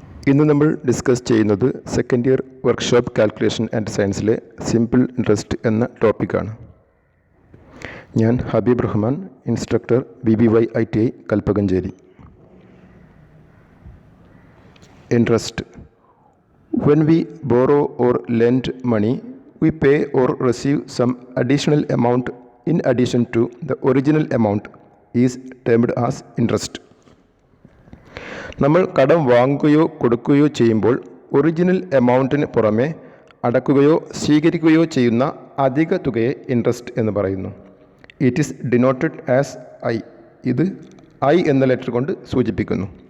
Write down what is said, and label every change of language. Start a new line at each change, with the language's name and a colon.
Malayalam: ഇന്ന് നമ്മൾ ഡിസ്കസ് ചെയ്യുന്നത് second year workshop calculation and സയൻസിലെ simple interest എന്ന ടോപ്പിക്കാണ്. ഞാൻ Habib Rahman, instructor BBY ITI Kalpakanchery. Interest.
English: When we borrow or lend money, we pay or receive some additional amount in addition to the original amount is termed as interest.
Malayalam: നമ്മൾ കടം വാങ്ങുകയോ കൊടുക്കുകയോ ചെയ്യുമ്പോൾ original എമൗണ്ടിന് പുറമെ അടക്കുകയോ സ്വീകരിക്കുകയോ ചെയ്യുന്ന അധിക തുകയെ ഇൻട്രസ്റ്റ് എന്ന് പറയുന്നു.
English: It is denoted as I.
Malayalam: ഇത് I എന്ന ലെറ്റർ കൊണ്ട് സൂചിപ്പിക്കുന്നു.